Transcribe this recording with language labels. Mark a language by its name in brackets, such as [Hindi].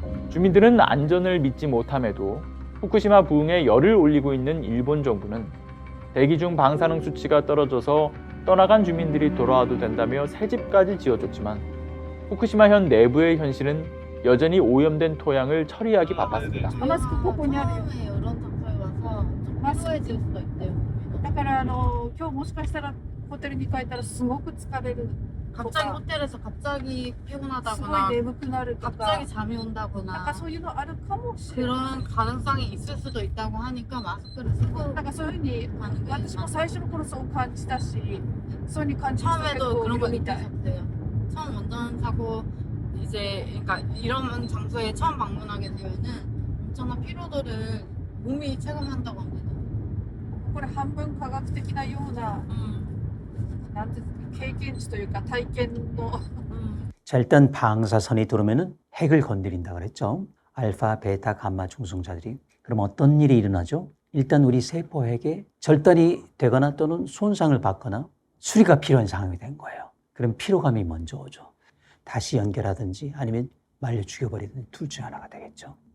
[Korean] 주민들은 안전을 믿지 못함에도 후쿠시마 부흥에 열을 올리고 있는 일본 정부는 대기 중 방사능 수치가 떨어져서 떠나간 주민들이 돌아와도 된다며 새 집까지 지어줬지만 후쿠시마현 내부의 현실은 여전히 오염된 토양을 처리하기 바빴습니다. [Japanese] 마스크ここにあるよ。 [Korean] マスク지을 수가 있대요. [Japanese] だから今日もしかしたらホテルに帰ったらすごく疲れる. [Korean] 갑자기 호텔에서 갑자기 피곤하다거나 갑자기 잠이 온다거나 그런 가능성이 있을 수도 있다고 하니까 마스크를 쓰고 가는 게 처음에도 그런 거 느끼셨대요. 처음 원전 사고 이제 그러니까 이런 장소에 처음 방문하게 되면은 엄청난 피로도를 몸이 체감한다고 합니다. [Japanese] これ半分科学的なようななんて経験値というか体験の [Korean] 자, 일단 방사선이 들어오면은 핵을 건드린다 그랬죠. 알파, 베타, 감마 중성자들이. 그럼 어떤 일이 일어나죠? 일단 우리 세포핵에 절단이 되거나 또는 손상을 받거나 수리가 필요한 상황이 된 거예요. 그럼 피로감이 먼저 오죠. 다시 연결하든지 아니면 말려 죽여버리든지 둘 중 하나가 되겠죠.